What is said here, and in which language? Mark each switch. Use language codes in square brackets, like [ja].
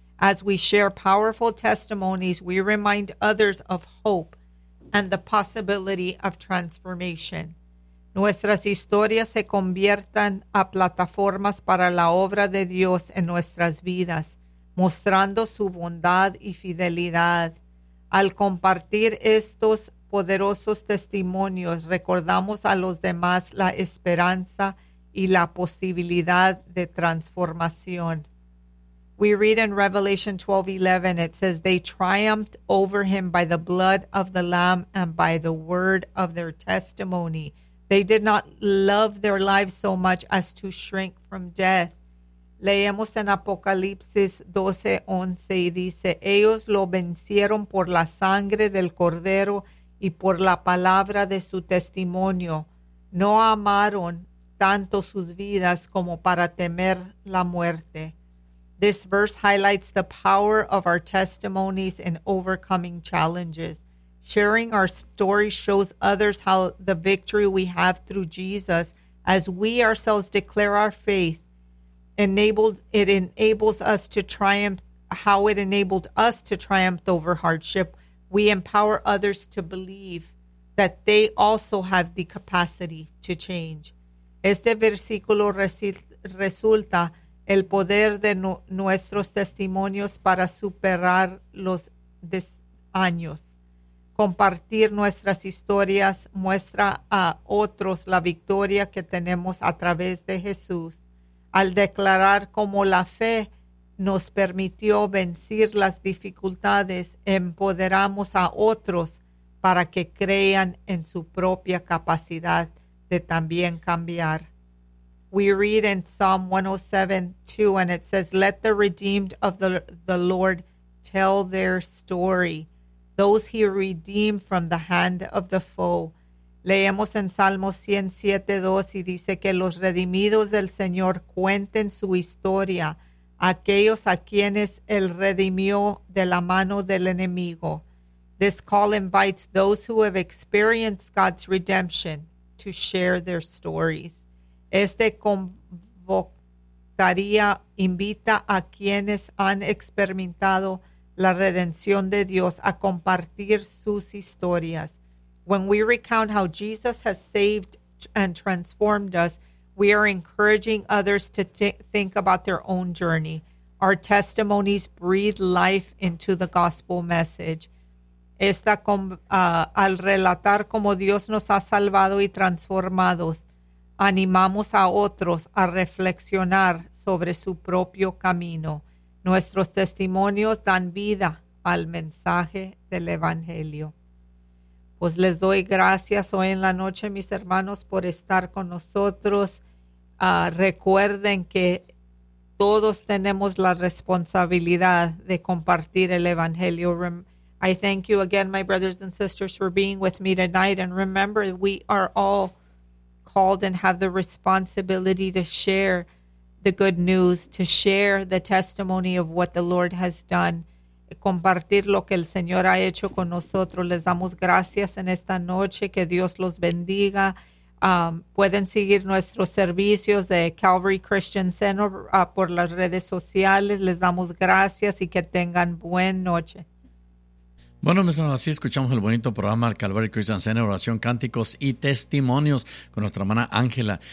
[en] As we share powerful testimonies, we remind others of hope and the possibility of transformation. [es] Nuestras historias se conviertan a plataformas para la obra de Dios en nuestras vidas, mostrando su bondad y fidelidad. Al compartir estos poderosos testimonios, recordamos a los demás la esperanza y la posibilidad de transformación. [en] We read in Revelation 12:11, it says, they triumphed over him by the blood of the Lamb and by the word of their testimony. They did not love their lives so much as to shrink from death. [es] Leemos en Apocalipsis 12:11 y dice, ellos lo vencieron por la sangre del Cordero y por la palabra de su testimonio. No amaron tanto sus vidas como para temer la muerte. [en] This verse highlights the power of our testimonies in overcoming challenges. Sharing our story shows others how the victory we have through Jesus, as we ourselves declare our faith, enabled us to triumph over hardship. We empower others to believe that they also have the capacity to change. [es] Este versículo resulta el poder de nuestros testimonios para superar los desánimos. Compartir nuestras historias muestra a otros la victoria que tenemos a través de Jesús. Al declarar cómo la fe nos permitió vencer las dificultades, empoderamos a otros para que crean en su propia capacidad de también cambiar. [en] We read in Psalm 107:2, and it says, let the redeemed of the Lord tell their story, those he redeemed from the hand of the foe. [es] Leemos en Salmo 107:2 y dice que los redimidos del Señor cuenten su historia, aquellos a quienes él redimió de la mano del enemigo. [en] This call invites those who have experienced God's redemption to share their stories. [es] Este convocatoria invita a quienes han experimentado la redención de Dios a compartir sus historias. [en] When we recount how Jesus has saved and transformed us, we are encouraging others to think about their own journey. Our testimonies breathe life into the gospel message. [es] Al relatar cómo Dios nos ha salvado y transformado, animamos a otros a reflexionar sobre su propio camino. Nuestros testimonios dan vida al mensaje del Evangelio. Pues les doy gracias hoy en la noche, mis hermanos, por estar con nosotros. Recuerden que todos tenemos la responsabilidad de compartir el Evangelio. [en] I thank you again, my brothers and sisters, for being with me tonight. And remember, we are all called and have the responsibility to share the good news, to share the testimony of what the Lord has done, [es] compartir lo que el Señor ha hecho con nosotros. Les damos gracias en esta noche. Que Dios los bendiga. Pueden seguir nuestros servicios de Calvary Christian Center por las redes sociales. Les damos gracias y que tengan buena noche. Bueno, mis hermanos, así escuchamos el bonito programa Calvary Christian Center, oración, cánticos y testimonios con nuestra hermana Ángela.